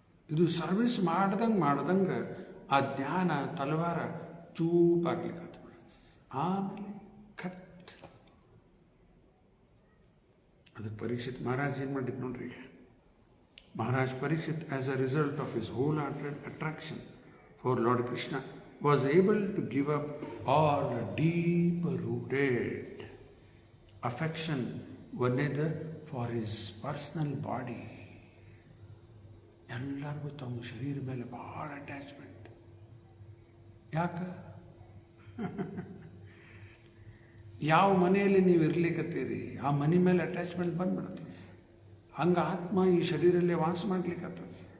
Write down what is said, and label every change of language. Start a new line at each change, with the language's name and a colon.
Kannada: ಇದು ಸರ್ವಿಸ್ ಮಾಡ್ದಂಗೆ ಆ ಜ್ಞಾನ ತಲವಾರ ಚೂಪಾಗ್ಲಿಕ್ಕೆ ಬಿಡುತ್ತೆ. ಆಮೇಲೆ ಕಟ್. ಅದಕ್ಕೆ ಪರೀಕ್ಷಿತ್ ಮಹಾರಾಜ್ ಏನು ಮಾಡಿದ್ದು ನೋಡ್ರಿ.
English: Maharaj Parikshit as a result of his wholehearted attraction for lord Krishna was able to give up all the deep-rooted affection ಒಂದೇದು for his personal body.
Kannada: ಎಲ್ಲರಿಗೂ ತಮ್ಮ ಶರೀರ ಮೇಲೆ ಭಾಳ ಅಟ್ಯಾಚ್ಮೆಂಟ್. ಯಾಕೆ? ಯಾವ ಮನೆಯಲ್ಲಿ ನೀವು ಇರ್ಲಿಕ್ಕತ್ತೀರಿ ಆ ಮನೆ ಮೇಲೆ ಅಟ್ಯಾಚ್ಮೆಂಟ್ ಬಂದ್ಬಿಡ್ತದೆ. ಹಂಗೆ ಆತ್ಮ ಈ ಶರೀರಲ್ಲೇ ವಾಸ ಮಾಡ್ಲಿಕ್ಕತ್ತದ.